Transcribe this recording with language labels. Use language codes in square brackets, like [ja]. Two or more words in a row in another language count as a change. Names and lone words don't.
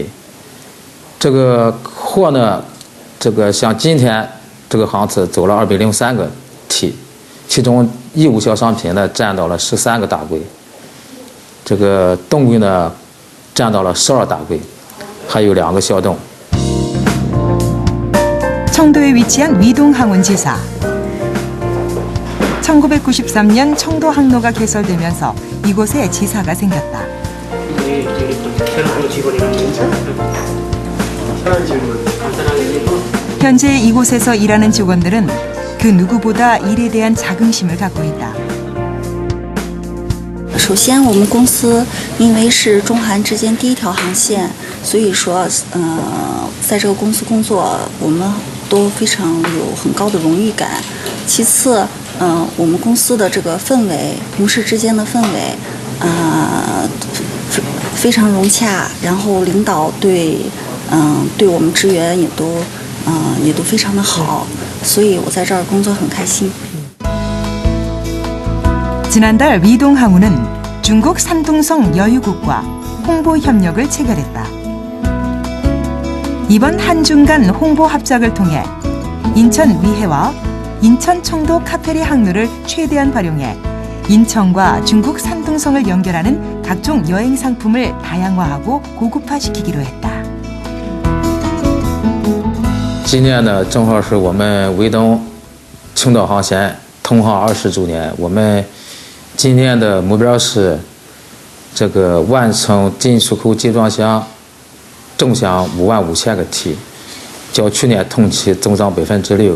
[zh] 这个货呢，这个像今天这个航次走了203个。其中义务小商品呢占到了13个大柜，这个冻柜呢占到了12大柜，还有2个小冻。 [ko] 청도에 위치한 위동항운지사. 1993년 청도 항로가 개설되면서 이곳에 지사가 생겼다. 현재 이곳에서 일하는 직원들은 그 누구보다 일에 대한 자긍심을 갖고 있다. [zh] 首先，我们公司因为是中韩之间第一条航线，所以说，在这个公司工作，我们都非常有很高的荣誉感。其次，我们公司的这个氛围，同事之间的氛围，非常融洽。然后领导对我们支援也都非常的好。所以我在这儿工作很开心。 [ko] 지난달 위동항우는 중국 산둥성 여유국과 홍보 협력을 체결했다. 이번 한중 간 홍보 합작을 통해 인천 위해와 인천 청도 카페리 항로를 최대한 활용해 인천과 중국 산둥성을 연결하는 각종 여행 상품을 다양화하고 고급화시키기로 했다. [zh] 今年呢，正好是我们维东青岛航线通航20周年。我们今年的目标是这个完成进出口集装箱重箱55000个T，较去年同期增长6%。